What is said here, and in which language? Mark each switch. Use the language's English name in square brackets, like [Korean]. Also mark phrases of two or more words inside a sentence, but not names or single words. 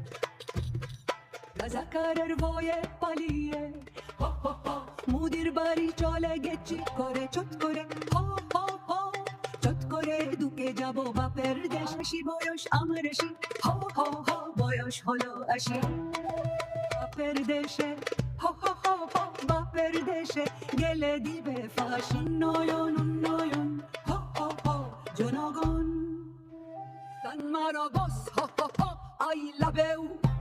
[Bangla] রাজাকারের ভয়ে পালিয়ে, হ হ হ মুদির বাড়ি চলে গেছি করে চট করে, হ হ হ। চট করে ঢুকে যাব বাপের দেশ। বেশি বয়স আমার এসি, হ হ হ বয়স হলো 80। বাপের দেশে, হ হ হ হ বাপের দেশে গেলে দিবে ফাঁসি। উন্নয়ন উন্নয়ন, হ হ হ জনগণ। তান মারো বস, [English] হ হ হ I love you.